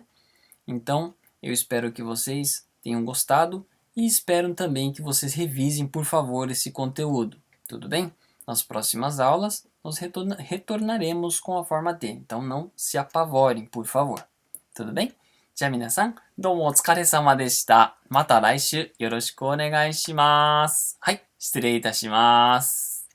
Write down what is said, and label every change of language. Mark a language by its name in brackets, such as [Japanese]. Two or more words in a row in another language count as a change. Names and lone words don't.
[Portuguese] Então, eu espero que vocês tenham gostado e espero também que vocês revisem, por favor, esse conteúdo. Tudo bem? Nas próximas aulas, nós retornaremos com a forma T. Então, não se apavorem, por favor. Tudo bem? [Japanese] じゃあ皆さん、どうもお疲れ様でした。また来週よろしくお願いします。はい、失礼いたします。